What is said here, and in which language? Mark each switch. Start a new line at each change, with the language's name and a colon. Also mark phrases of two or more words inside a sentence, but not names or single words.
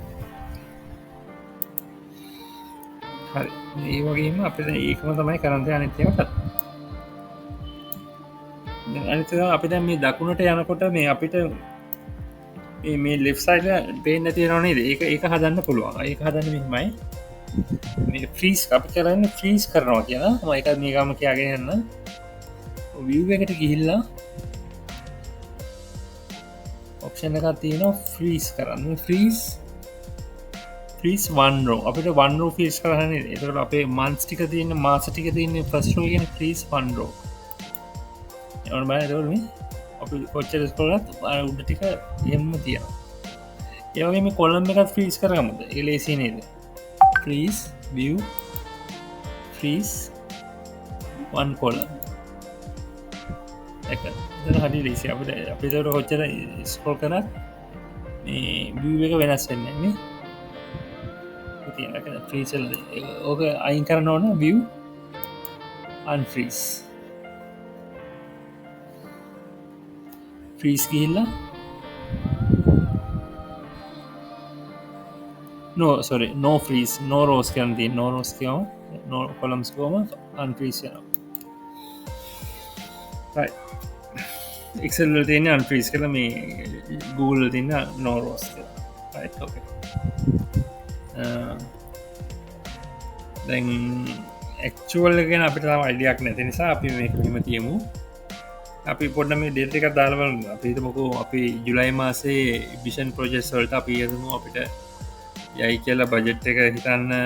Sinhala: හරි මේ වගේම අපිට ඒකම තමයි කරන්න තියෙන අනිත් ඒවාත් අනිත් ඒවා අපි දැන් මේ දකුණට යනකොට මේ අපිට මේ
English: left side
Sinhala: එක පේන්නේ නැති වෙනව නේද ඒක හදන්න පුළුවන් ඒක හදන්න මෙහෙමයි මේ freeze අපි කරන්නේ freeze කරනවා කියලා මම ඒක මේකම කියාගෙන යන්න view එකට ගිහිල්ලා option එකක් තියෙනවා freeze කරන්න
English: freeze one row
Sinhala: අපිට
English: one row
Sinhala: freeze කරන්න එතකොට අපේ months ටික තියෙන මාස ටික තියෙන
English: first row
Sinhala: කියන්නේ
English: freeze one row
Sinhala: එවන බලන්න එතකොට මේ අපි කොච්චර ස්ක්‍රෝල් කරත් උඩ ටික එහෙම තියෙනවා ඒ වගේ මේ column එකත් freeze කරගමුද ඒක ලේසි නේද
English: freeze view freeze one column
Sinhala: එක හරි ලේසි අපිට කොච්චර ස්ක්‍රෝල් කරත් මේ view එක වෙනස් වෙන්නේ නේ තියෙන freeze ඕක අයින් කරන්න ඕන
English: view unfreeze
Sinhala: freeze ගිහිල්ලා
English: no freeze no rows
Sinhala: කියන්න තියෙන
English: no rows
Sinhala: කියමු
English: no columns
Sinhala: කියමු unfreeze වෙනවා
English: right excel
Sinhala: වල තියෙන unfreeze කියලා මේ google වල තියෙන
English: no rows
Sinhala: කියලා
English: right okay
Sinhala: දැන් actual එක ගැන අපිට තාම අයිඩියාවක් නැති නිසා අපි මේක මෙහෙම තියමු අපි පොඩ්ඩක් මේ ඩේටා එකක් දාලා බලමු අපි හිතමුකෝ අපි ජුලයි මාසේ
English: vision projects
Sinhala: වලට අපි හිතමු අපිට යයි කියලා බජට් එක හිතන්න